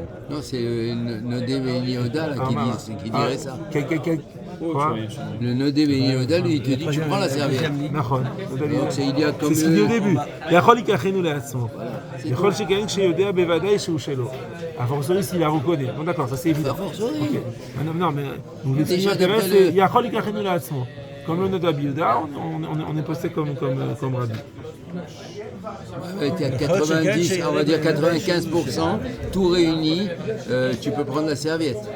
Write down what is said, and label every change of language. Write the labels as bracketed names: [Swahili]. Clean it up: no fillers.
[French] Non, c'est le Nodé Béni Oda là, qui dirait ça. Quoi? Le Nodé Béni Oda, lui, il te dit tu prends la serviette. [Hebrew] נכון. [French] Donc il y a comme c'est ce qu'il dit au début. [Hebrew] יכול ייקחנו לעצמו. יכול שכן כשיודע בוודאי שהוא שלו. [French] הפורסורי s'il la reconnaît. Bon d'accord, ça c'est évident. Ok. Non, mais donc, le signe intérêt c'est [Hebrew] יכול ייקחנו לעצמו. [French] Comme le Noda Bilda, on est posté comme Rabbi. Tu as 90, on va dire 95%, tout réuni, tu peux prendre la serviette.